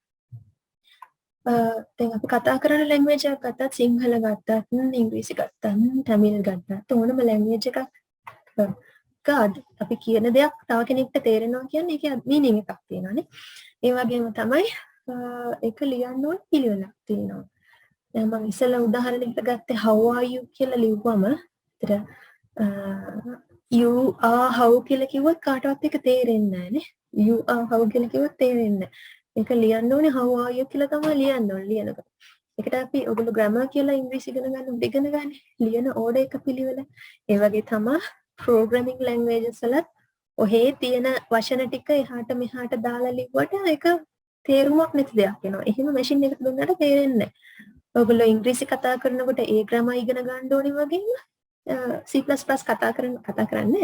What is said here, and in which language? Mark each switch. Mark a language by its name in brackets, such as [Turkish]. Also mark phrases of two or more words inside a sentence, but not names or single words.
[Sinhala] දැන් අපි කතා කරන ලැන්ග්වේජ් එකක් ගත්තත් සිංහල ගත්තත් ඉංග්‍රීසි ගත්තත් තමිල් ගත්තත් ඕනම ලැන්ග්වේජ් එකක් අපි කියන දෙයක් තව කෙනෙක්ට තේරෙනවා කියන්නේ ඒකේ මීනින් එකක් තියෙනවානේ. ඒ වගේම තමයි ඒක ලියන්න ඕන පිළිවෙලක් තියෙනවා. දැන් මම ඉස්සෙල්ලා උදාහරණයකට ගත්තේ [English] how are you [Sinhala] කියලා ලිව්වම ඒතර [English] you are how [Sinhala] කියලා කිව්වොත් කාටවත් ඒක තේරෙන්නේ නැහැ නේ. [English] you are how [Sinhala] කියලා කිව්වොත් තේරෙන්නේ නැහැ. ඒක ලියන්න ඕනේ [English] how are you [Sinhala] කියලා තමයි ලියන්න ඕනේ ලියනකොට. ඒකට අපි ඔයගොල්ලෝ grammar කියලා ඉංග්‍රීසි ඉගෙන ගන්න ලියන ඕඩර් එක පිළිවෙල. ඒ වගේ තමයි [English] programming languages [Sinhala] වලත් ඔහේ තියෙන වචන ටික එහාට මෙහාට දාලා ලිව්වට ඒක තේරුමක් නැති දෙයක් වෙනවා. එහෙම මැෂින් එකට දුන්නාට තේරෙන්නේ නැහැ. ඔයගොල්ලෝ ඉංග්‍රීසි කතා කරනකොට ඒ grammar ඉගෙන ගන්න ඕනේ වගේම C++ කතා කරන්නේ.